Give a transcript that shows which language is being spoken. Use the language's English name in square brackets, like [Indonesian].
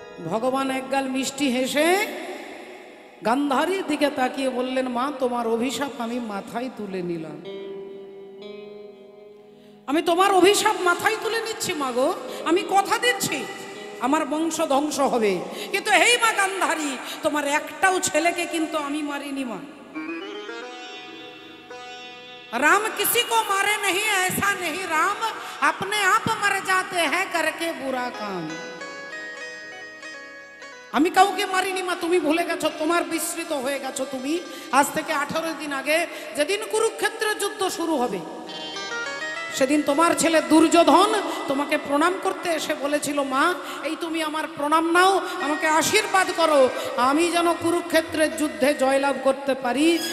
[Bangla] ভগবান একগাল মিষ্টি হেসে গান্ধারীর দিকে তাকিয়ে বললেন, মা তোমার অভিশাপ আমি মাথায় তুলে নিলাম, আমি তোমার অভিশাপ মাথায় তুলে নিচ্ছি মা গো, আমি কথা দিচ্ছি আমার বংশ ধ্বংস হবে। কিন্তু হেই মা গান্ধারী, তোমার একটাও ছেলেকে কিন্তু আমি মারিনি মা। [Hindi] राम किसी को मारे नहीं, ऐसा नहीं, राम अपने आप मर जाते हैं करके बुरा काम। [Bangla] আমি কাউকে মারিনি মা, তুমি ভুলে গেছো, তোমার বিস্মৃত হয়ে গেছো তুমি। আজ থেকে 18 দিন আগে যেদিন কুরুক্ষেত্রের যুদ্ধ শুরু হবে, সেদিন তোমার ছেলে দুর্যোধন তোমাকে প্রণাম করতে এসে বলেছিল, মা এই তুমি আমার প্রণাম নাও, আমাকে আশীর্বাদ করো, আমি যেন কুরুক্ষেত্রের যুদ্ধে জয়লাভ করতে পারি।